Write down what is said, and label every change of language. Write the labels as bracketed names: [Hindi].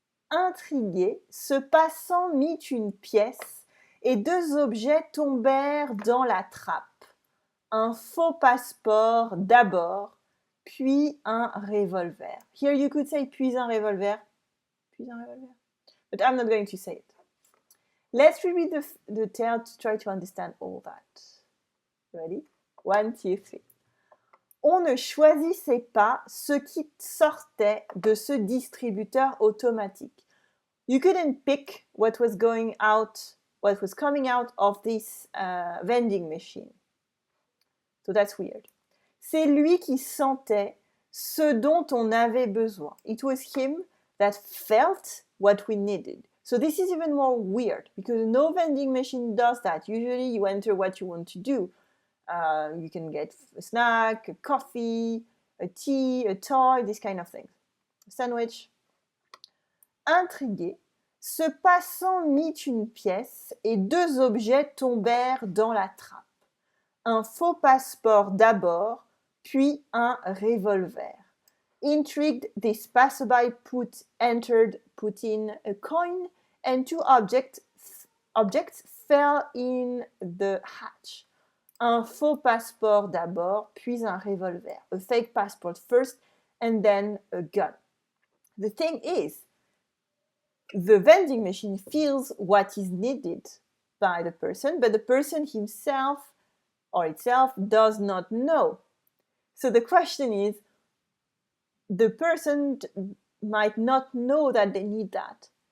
[French] Intrigué, ce passant mit une pièce et deux objets tombèrent dans la trappe. Un faux passeport d'abord, puis un revolver. [English] Here you could say [French] puis un revolver. Puis un revolver. [English] But I'm not going to say it. Let's reread the tale to try to understand all that. Ready? 1, 2, 3. [French] On ne choisissait pas ce qui sortait de ce distributeur automatique. [English] You couldn't pick what was coming out of this vending machine. So that's weird. [French] C'est lui qui sentait ce dont on avait besoin. [English] It was him that felt what we needed. So this is even more weird because no vending machine does that. Usually you enter what you want to do. You can get a snack, a coffee, a tea, a toy, this kind of things. A sandwich. [French] Intrigué, ce passant mit une pièce et deux objets tombèrent dans la trappe. Un faux passeport d'abord, puis un revolver. [English] Intrigued, this passerby put in a coin, and two objects fell in the hatch. [French] Un faux passeport d'abord, puis un revolver. [English] A fake passport first, and then a gun. The thing is, the vending machine feels what is needed by the person, but the person himself or itself does not know. So the question is, the person might not know that they need that.